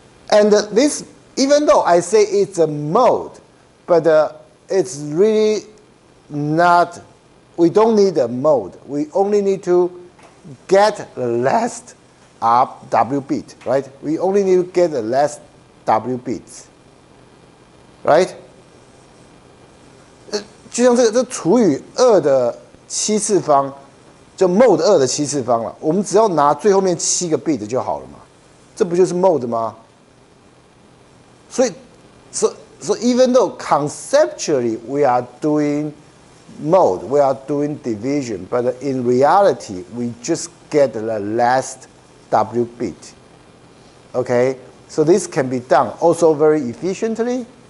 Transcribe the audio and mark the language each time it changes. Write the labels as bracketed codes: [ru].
[en] And this, even though I say it's a mode, but it's really not, we don't need a mode. We only need to get the last W bit, right? We only need to get the last W bits, right? [zh] 就像这除以2的7次方，就 mode 2的7次方了。我们只要拿最后面7个 bit 就好了嘛，这不就是 mode 吗？所以 [en] so even though conceptually we are doing mode, we are doing division, but in reality we just get the last W bit. Okay, so this can be done also very efficiently.